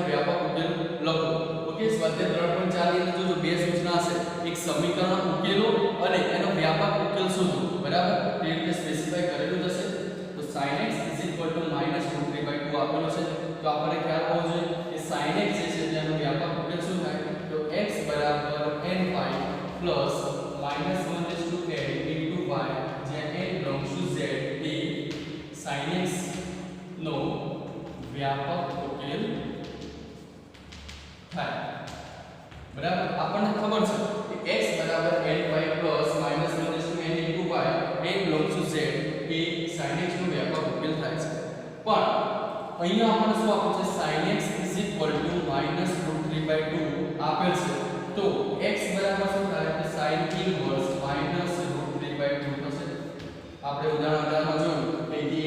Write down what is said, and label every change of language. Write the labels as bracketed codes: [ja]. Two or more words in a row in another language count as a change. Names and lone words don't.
[gu] વ્યાપક ઉકેલ લખો ઓકે સ્વાધ્યાય 3.4 ની અંદર જોજો બે સૂચના હશે એક સમીકરણ ઉકેલો અને એનો વ્યાપક ઉકેલ શોધો બરાબર તે રીતે સ્પેસિફાઈ કરેલું હશે તો sin x -√3/2 આપેલો છે તો આપણે ખ્યાલ હોવો જોઈએ કે sin x જે છે તેનો વ્યાપક ઉકેલ શું થાય તો [en] x n pi plus -1 into y [gu] જ્યાં [en] n belongs to z [gu] એ sin x નો વ્યાપક ઉકેલ થાય બરાબર આપણને ખબર છે કે [en] x n pi plus -1 into n into y n belongs to z [gu] એ sin x નો વ્યાપક ઉકેલ થાય છે પણ અહીંયા આપણને શું આપ્યું છે sin x -√3/2 આપેલ છે તો x બરાબર શું થાય કે [en] sin inverse [gu] -√3/2 થશે આપણે ઉદાહરણ 18 માં જોયું કે x